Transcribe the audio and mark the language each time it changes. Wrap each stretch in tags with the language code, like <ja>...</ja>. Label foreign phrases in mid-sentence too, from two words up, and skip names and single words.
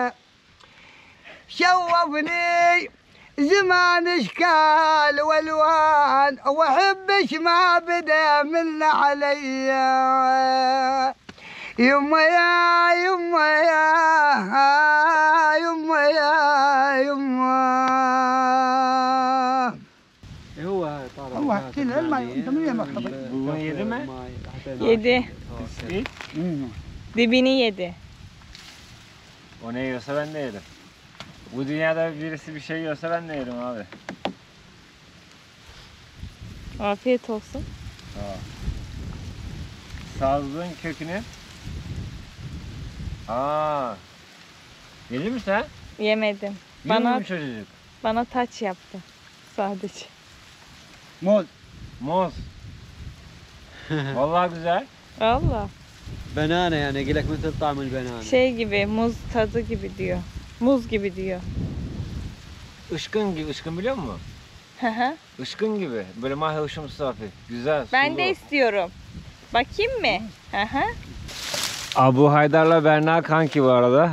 <ar>شوفني زمان اشكال والوان واحبش ما بدا من عليا يما يا يما يا يما يا يما هو طالع هو احكي لي انت من وين مخطبك؟</ar> <tr>Bunu yedi mi? Yedi. Dibini yedi. O ne yiyorsa ben de yerim. Bu dünyada birisi bir şey yiyorsa ben de yerim abi. Afiyet olsun. sazlığın kökünü. Aa. Yedin mi sen? Yemedim. Yiyor mu çocuk? Bana taç yaptı. Sadece. Moz. Moz. Vallahi güzel. Allah.</tr> <ar>بنانه يعني يقول لك مثل طعم البنانه.</ar> <tr>Şey gibi, muz tadı gibi diyor. Muz gibi diyor. Işkın gibi, ışkın biliyor musun? Hı hı. Işkın gibi. Böyle mayhoşumsu hafif. Güzel, Ben sulu. de istiyorum. Bakayım mı? Hı hı. Abu Haydar'la Berna kanki bu arada.</tr>